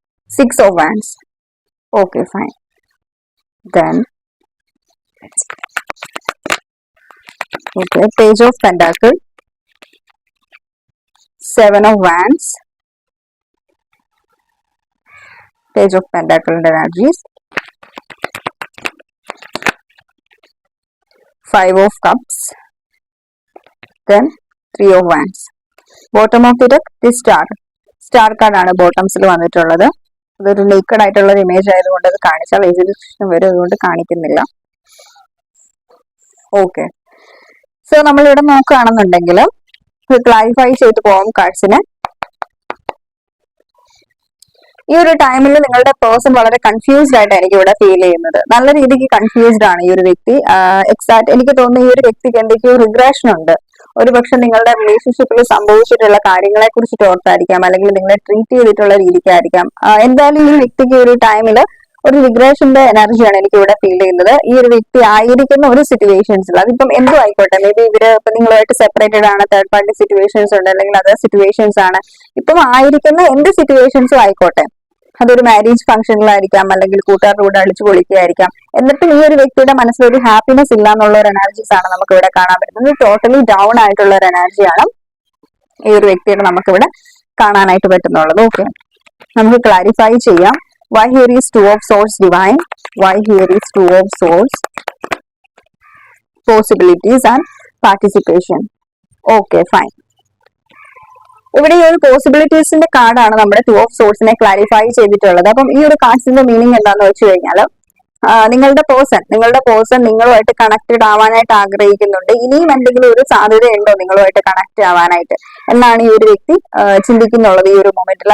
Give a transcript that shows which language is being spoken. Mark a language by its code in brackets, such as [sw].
[en] 6 of wands. Okay, fine. Then okay, page of pentacle, 7 of wands, page of pentacle and energies, 5 of cups, then 3 of wands. Bottom of the deck, this star card [ml] ആണ് ബോട്ടംസിൽ വന്നിട്ടുള്ളത്. അതൊരു naked ആയിട്ടുള്ള ഒരു image ആയതുകൊണ്ട് അത് കാണിച്ചാൽ exhibition വരും, അതുകൊണ്ട് കാണിക്കുന്നില്ല. ഓക്കെ, സോ നമ്മൾ ഇവിടെ നോക്കുകയാണെന്നുണ്ടെങ്കിൽ ക്ലാരിഫൈ ചെയ്ത് പോകും കാർഡ്സിനെ. ഈ ഒരു ടൈമിൽ നിങ്ങളുടെ പേഴ്സൺ വളരെ കൺഫ്യൂസ്ഡ് ആയിട്ട് എനിക്ക് ഇവിടെ ഫീൽ ചെയ്യുന്നത്. നല്ല രീതിക്ക് കൺഫ്യൂസ്ഡ് ആണ് ഈ ഒരു വ്യക്തി. എക്സാക്ട് എനിക്ക് തോന്നുന്നു ഈ ഒരു വ്യക്തിക്ക് എന്തൊക്കെയോ റിഗ്രഷൻ ഉണ്ട്. ഒരുപക്ഷെ നിങ്ങളുടെ റിലേഷൻഷിപ്പിൽ സംഭവിച്ചിട്ടുള്ള കാര്യങ്ങളെ കുറിച്ചിട്ട് ഓർത്തായിരിക്കാം, അല്ലെങ്കിൽ നിങ്ങളെ ട്രീറ്റ് ചെയ്തിട്ടുള്ള രീതിക്കായിരിക്കാം. എന്തായാലും ഈ വ്യക്തിക്ക് ഒരു ടൈമിൽ ഒരു റിഗ്രഷന്റെ എനർജിയാണ് എനിക്ക് ഇവിടെ ഫീൽ ചെയ്യുന്നത്. ഈ ഒരു വ്യക്തി ആയിരിക്കുന്ന ഒരു സിറ്റുവേഷൻസിൽ, അതിപ്പം എന്തും ആയിക്കോട്ടെ, മേ ബി ഇവര് ഇപ്പൊ നിങ്ങളുമായിട്ട് സെപ്പറേറ്റഡ് ആണ്, തേർഡ് പാർട്ടി സിറ്റുവേഷൻസ് ഉണ്ട്, അല്ലെങ്കിൽ അതർ സിറ്റുവേഷൻസ് ആണ്. ഇപ്പം ആയിരിക്കുന്ന എന്ത് സിറ്റുവേഷൻസും ആയിക്കോട്ടെ, അതൊരു മാരേജ് ഫംഗ്ഷനിലായിരിക്കാം, അല്ലെങ്കിൽ കൂട്ടുകാരുടെ കൂടെ അടിച്ചു പൊളിക്കുകയായിരിക്കാം. എന്നിട്ടും ഈ ഒരു വ്യക്തിയുടെ മനസ്സിൽ ഒരു ഹാപ്പിനെസ് ഇല്ല എന്നുള്ള ഒരു എനർജീസ് ആണ് നമുക്ക് ഇവിടെ കാണാൻ പറ്റുന്നത്. ടോട്ടലി ഡൗൺ ആയിട്ടുള്ള ഒരു എനർജിയാണ് ഈ ഒരു വ്യക്തിയുടെ നമുക്കിവിടെ കാണാനായിട്ട് പറ്റുന്നുള്ളത്. ഓക്കെ, നമുക്ക് ക്ലാരിഫൈ ചെയ്യാം. [en] Why here is 2 of swords, Divine? Why here is 2 of swords? Possibilities and participation. Okay, fine. [ml] ഇവിടെ ഈ ഒരു പോസിബിലിറ്റീസിന്റെ കാർഡാണ് നമ്മുടെ 2 ഓഫ് സോഴ്സിനെ ക്ലാരിഫൈ ചെയ്തിട്ടുള്ളത്. അപ്പം ഈ ഒരു കാർഡ്സിന്റെ മീനിങ് എന്താണെന്ന് വെച്ച് കഴിഞ്ഞാൽ, നിങ്ങളുടെ പേഴ്സൺ നിങ്ങളുമായിട്ട് കണക്റ്റഡ് ആവാനായിട്ട് ആഗ്രഹിക്കുന്നുണ്ട്. ഇനിയും എന്തെങ്കിലും ഒരു സാധ്യതയുണ്ടോ നിങ്ങളുമായിട്ട് കണക്ട് ആവാനായിട്ട് എന്നാണ് ഈ ഒരു വ്യക്തി ചിന്തിക്കുന്നുള്ളത് ഈ ഒരു മൊമെന്റിൽ.